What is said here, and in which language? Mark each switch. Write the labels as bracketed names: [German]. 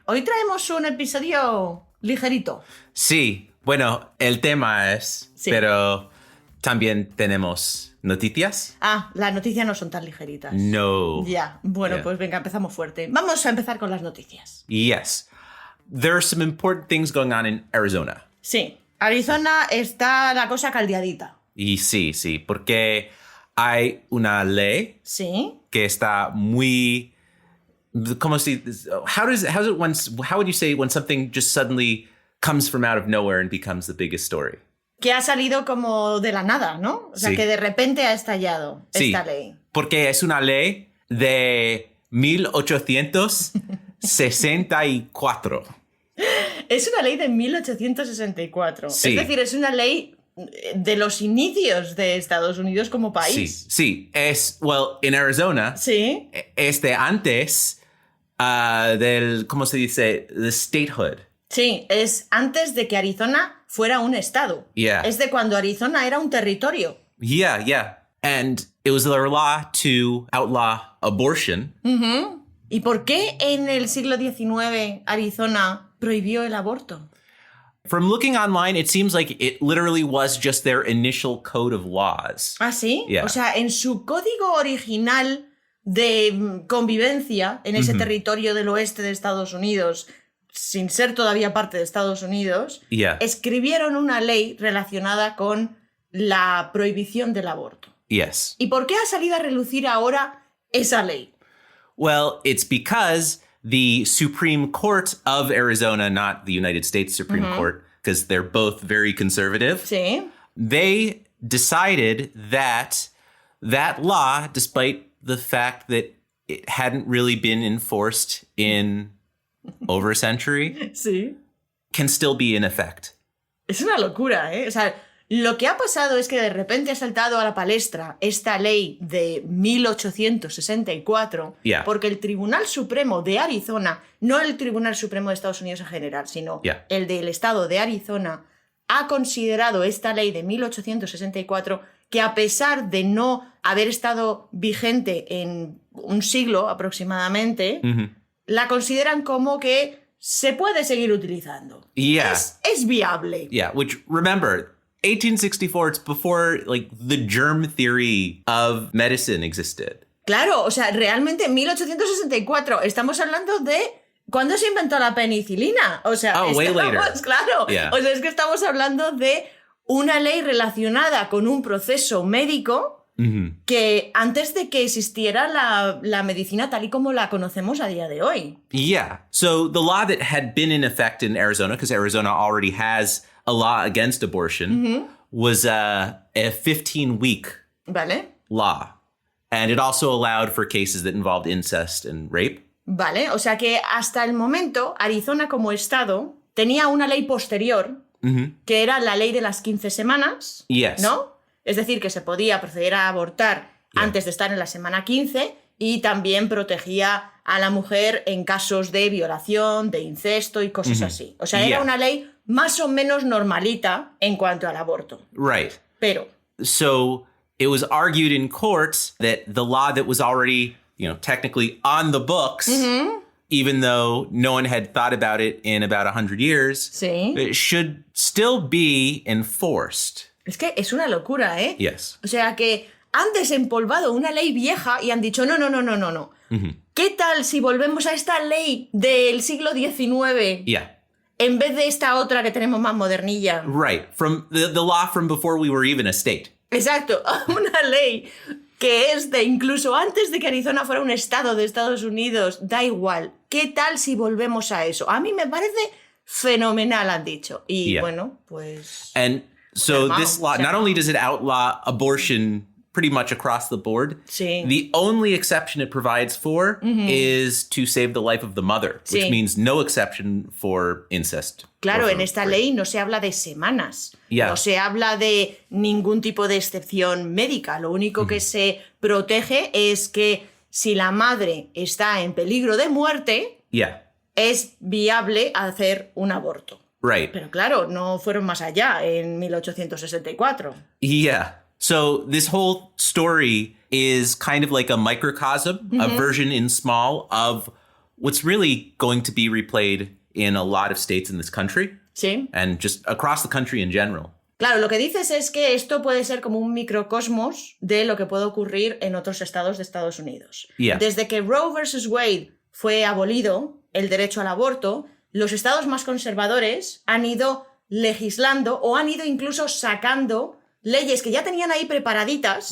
[Spanish] Hoy traemos un episodio ligerito. Sí. Bueno, el tema es... Sí. Pero también tenemos noticias. Las noticias no son tan ligeritas. No. Ya, bueno, [English] Yeah. [Spanish] pues venga, empezamos fuerte. Vamos a empezar con las noticias. [English] Yes. There are some important things going on in Arizona. [Spanish] Sí, Arizona está la cosa caldeadita. Y sí, porque hay una ley Sí. que está muy... ¿Cómo se... [English] How would you say when something just suddenly comes from out of nowhere and becomes the biggest story? [Spanish] Que ha salido como de la nada, ¿no? O sea, Sí. que de repente ha estallado Sí, esta ley. porque es una ley de 1864. Es una ley de 1864. Sí. Es decir, es una ley de los inicios de Estados Unidos como país. Sí, es... Well, en Arizona, Sí. es de antes del... ¿Cómo se dice? [English] The statehood. [Spanish] Sí, es antes de que Arizona fuera un estado. [English] Yeah. [Spanish] Es de cuando Arizona era un territorio. [English] Yeah. And it was their law to outlaw abortion. [Spanish] ¿Y por qué en el siglo XIX Arizona prohibió el aborto? [English] From looking online, it seems like it literally was just their initial code of laws. [Spanish] ¿Ah, sí? [English] Yeah. [Spanish] O sea, en su código original de convivencia en ese territorio del oeste de Estados Unidos, sin ser todavía parte de Estados Unidos, [English] Yeah. [Spanish] escribieron una ley relacionada con la prohibición del aborto. [English] Yes. [Spanish] ¿Y por qué ha salido a relucir ahora esa ley? [English] Well, it's because the Supreme Court of Arizona, not the United States Supreme Court, because they're both very conservative, [Spanish] Sí. [English] they decided that that law, despite the fact that it hadn't really been enforced in over a century, [Spanish] Sí. [English] can still be in effect. [Spanish] Es una locura, ¿eh? O sea, lo que ha pasado es que de repente ha saltado a la palestra esta ley de 1864 [English] Yeah. [Spanish] porque el Tribunal Supremo de Arizona, no el Tribunal Supremo de Estados Unidos en general, sino [English] Yeah. [Spanish] el del estado de Arizona, ha considerado esta ley de 1864 que a pesar de no haber estado vigente en un siglo aproximadamente, la consideran como que se puede seguir utilizando. [English] Yeah. [Spanish] Es viable. [English] Yeah, which remember, 1864, it's before like the germ theory of medicine existed. [Spanish] Claro, o sea, realmente en 1864 estamos hablando de ¿cuándo se inventó la penicilina? O sea, [English] Oh, way [Spanish] estamos, [English] later. [Spanish] claro, [English] Yeah. [Spanish] o sea, es que estamos hablando de una ley relacionada con un proceso médico que antes de que existiera la medicina tal y como la conocemos a día de hoy. [English] Yeah. So the law that had been in effect in Arizona, because Arizona already has a law against abortion, was a 15-week [Spanish] ¿Vale? [English] law. And it also allowed for cases that involved incest and rape. [Spanish] Vale, o sea que hasta el momento Arizona como estado tenía una ley posterior que era la ley de las 15 semanas, [English] Yes. [Spanish] ¿no? Es decir, que se podía proceder a abortar [English] Yeah. [Spanish] antes de estar en la semana 15 y también protegía a la mujer en casos de violación, de incesto y cosas así. O sea, era [English] Yeah. [Spanish] una ley más o menos normalita en cuanto al aborto. [English] Right. [Spanish] Pero, [English] So it was argued in courts that the law that was already, technically on the books, even though no one had thought about it in about 100 years, [Spanish] sí. [English] it should still be enforced. [Spanish] Es que es una locura, ¿eh? [English] Yes. [Spanish] O sea que han desempolvado una ley vieja y han dicho, no. ¿Qué tal si volvemos a esta ley del siglo XIX [English] Yeah. [Spanish] en vez de esta otra que tenemos más modernilla. [English] Right. From the law from before we were even a state. [Spanish] Exacto, una ley que es de incluso antes de que Arizona fuera un estado de Estados Unidos, da igual. ¿Qué tal si volvemos a eso? A mí me parece fenomenal, han dicho. Y bueno, pues... [English] And so this law, not only does it outlaw abortion pretty much across the board, [Spanish] Sí. [English] the only exception it provides for is to save the life of the mother, which [Spanish] Sí. [English] means no exception for incest. [Spanish] Claro, [English] or [Spanish] en [English] for [Spanish] esta [English] rape. [Spanish] ley no se habla de semanas, [English] Yeah. [Spanish] no se habla de ningún tipo de excepción médica. Lo único que se protege es que si la madre está en peligro de muerte, [English] Yeah, [Spanish] es viable hacer un aborto. [English] right. [Spanish] Pero claro, no fueron más allá en 1864. [English] Yeah. So this whole story is kind of like a microcosm, a version in small of what's really going to be replayed in a lot of states in this country [Spanish] Sí. [English] and just across the country in general. [Spanish] Claro, lo que dices es que esto puede ser como un microcosmos de lo que puede ocurrir en otros estados de Estados Unidos. [English] Yeah. [Spanish] Desde que Roe versus Wade fue abolido, el derecho al aborto, los estados más conservadores han ido legislando o han ido incluso sacando leyes que ya tenían ahí preparaditas